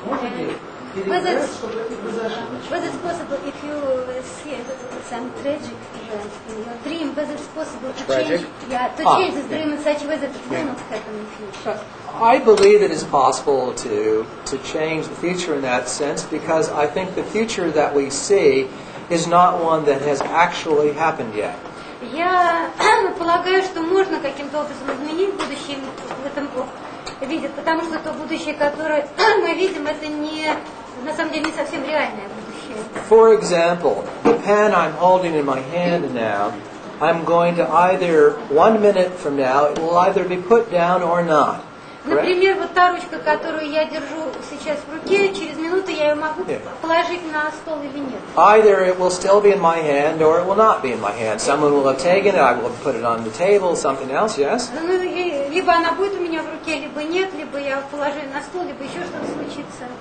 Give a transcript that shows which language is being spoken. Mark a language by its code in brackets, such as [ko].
[ru] Можно ли передать, чтобы это произошло? [en] Whether it's possible if you see some tragic event in your dream, whether it's possible to Tragic? change this dream in such a way that it will not happen in the future. I believe it is possible to change the future in that sense because I think the future that we see is not one that has actually happened yet. [ru] Я полагаю, что можно каким-то образом изменить будущее в этом виде, потому что то будущее, которое мы видим, это не, на самом деле, не совсем реальное будущее. [en] For example, the pen I'm holding in my hand now, I'm going to either 1 minute from now, it will either be put down or not. [ru] Например, вот та ручка, которую я держу сейчас в руке, через минуту я ее могу положить на стол или нет. [en] Either it will still be in my hand or it will not be in my hand. Someone will have taken it, I will put it on the table, something else, yes? [ru] Ну, либо она будет у меня в руке, либо нет, либо я положу ее на стол, либо еще что-то случится.